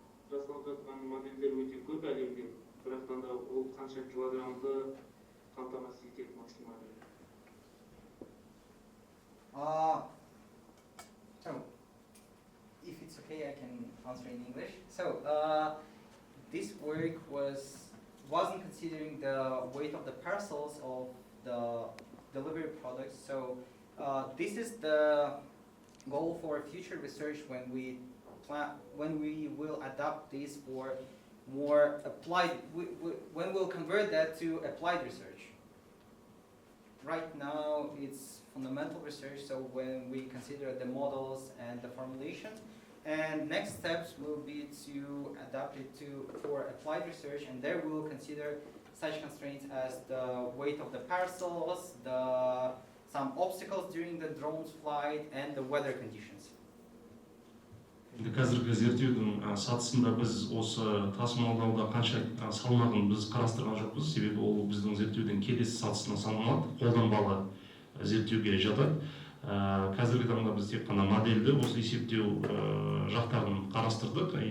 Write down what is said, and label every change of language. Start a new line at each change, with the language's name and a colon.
Kazakh: Жасалып жатқан модельдер өте көп әлемде, бірақтан да ол қанша килограммды қамтамасыз етеді максималды.
English: So, if it's okay, I can answer in English. So, this work wasn't considering the weight of the parcels of the delivery products. So, this is the goal for future research when we will adapt this for more applied, when we'll convert that to applied research. Right now it's fundamental research, so when we consider the models and the formulation, and next steps will be to adapt it for applied research, and there we will consider such constraints as the weight of the parcels, some obstacles during the drone's flight, and the weather conditions.
Kazakh: Қазіргі зерттеудің сатысында біз осы тасымалдауда қанша салмағын біз қарастырған жоқпыз, себебі ол біздің зерттеудің келесі сатысына саналады, қолданбалы зерттеуге жатады. Қазіргі таңда біз тек қана модельді осы есептеу жақтарын қарастырдық.